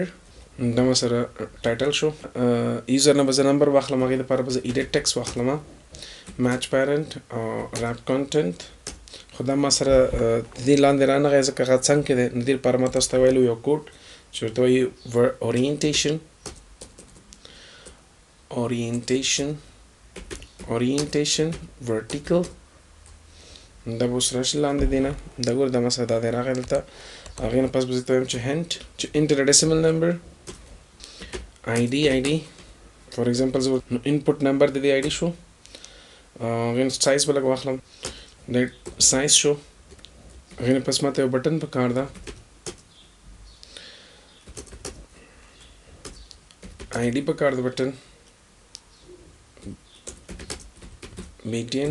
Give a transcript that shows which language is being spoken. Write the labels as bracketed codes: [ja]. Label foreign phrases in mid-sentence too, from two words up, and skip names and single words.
[ps] دا ما سره ټایټل شو. یوزر نه به زه نمبر واخلم، هغې دپاره به زه [en] edit text [ps] واخلم، [en] match parent [ps] او [en] wrap content. [ps] خو دا ما سره د دې لاندې رانغی ځکه هغه څنګ کې دی. نو دې لپاره ما تاسو ته ویلو یو کوډ چې ورته وایي [en] orientation vertical. [ps] دا به اوس راشي لاندې دی نه، دا ګوره دا ما سره دا دی راغی دلته. هغې نه پس به زه ته وایم چې hint چې [en] enter a decimal number id for example [ps] زه نو [en] input number [ps] د دې id شو. هغې نه سایز به لږ واخلم، د سایز شو. هغې نه پس ما ته یو بټن پکار ده، id پکار ده بټن BTN.